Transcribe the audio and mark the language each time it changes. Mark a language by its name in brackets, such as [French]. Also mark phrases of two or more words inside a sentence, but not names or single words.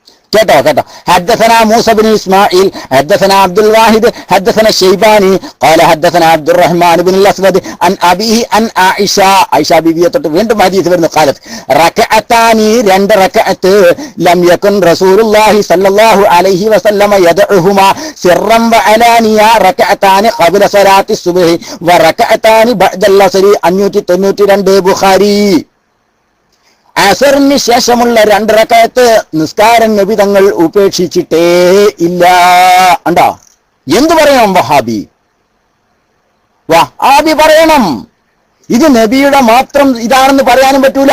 [Malayalam] കേട്ടോ കേട്ടോ. [Arabic] حدثنا موسى بن اسماعيل حدثنا عبد الواحد حدثنا الشيباني قال حدثنا عبد الرحمن بن الاسود عن ابيه عن عائشه [Malayalam] ബീവിയെ തൊട്ട് വീണ്ടും ഹദീസ് വരുന്നു. [Arabic] قالت ركعتان [Malayalam] രണ്ട് റക്അത്ത് [Arabic] لم يكن رسول الله صلى الله عليه وسلم يدعهما سرا وعلانيا ركعتان قبل صلاه الصبح وركعتان بعد العصر 592 ബുഖാരി. [Malayalam] അസറിന് ശേഷമുള്ള രണ്ട് റക്അത്ത് നിസ്കാരം നബി തങ്ങൾ ഉപേക്ഷിച്ചിട്ടേ ഇല്ല. ഉണ്ടോ? എന്തു പറയണം വഹാബി? വഹാബി പറയണം ഇത് നബിയുടെ മാത്രം ഇതാണെന്ന് പറയാനും പറ്റൂല.